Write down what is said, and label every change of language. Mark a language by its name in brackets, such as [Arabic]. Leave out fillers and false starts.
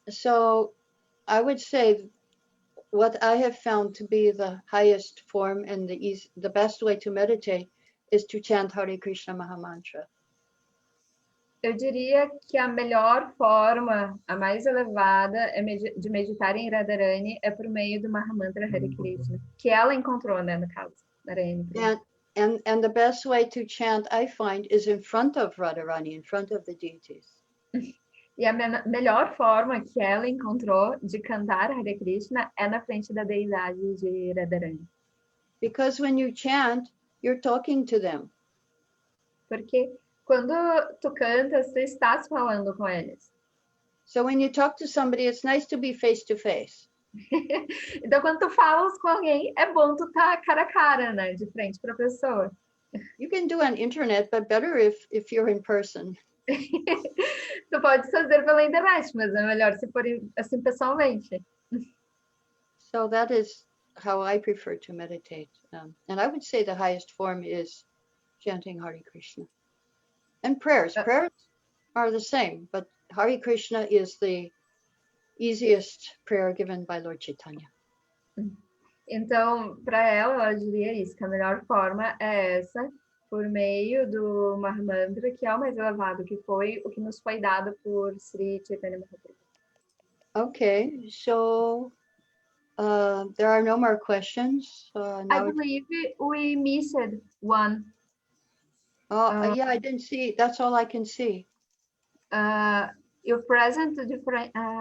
[English] So, I would say what I have found to be the highest form and the best way to meditate is to chant Hare Krishna Mahamantra. [Portuguese] Eu diria que a melhor forma, a mais elevada, de meditar em Radharāṇī é por meio do Mahamantra Hare Krishna, que ela encontrou, né, no caso, Narayani. [English] And the best way to chant, I find, is in front of Radharāṇī, in front of the deities. [Portuguese] E a melhor forma que ela encontrou de cantar Hare Krishna é na frente da deidade de Radharāṇī. [English] Because when you chant, you're talking to them. [Portuguese] Porque quando tu cantas, tu estás falando com eles. [English] So when you talk to somebody, it's nice to be face to face. [Portuguese] Então, quando tu falas com alguém, é bom tu estar cara a cara, né? De frente para a pessoa. [English] You can do on internet, but better if you're in person. [Portuguese] Tu pode fazer pela internet, mas é melhor se for assim pessoalmente. [English] So that is how I prefer to meditate. And I would say the highest form is chanting Hare Krishna. And prayers. Prayers are the same, but Hare Krishna is the easiest prayer given by Lord Chaitanya. [Portuguese] Então, para ela diria isso, que a melhor forma é essa, por meio do Mahamantra, que é o mais elevado, que foi o que nos foi dado por Sri Chaitanya Mahaprabhu. [English] Okay, so there are no more questions. I believe we missed one. Yeah, I didn't see. That's all I can see. Your present different.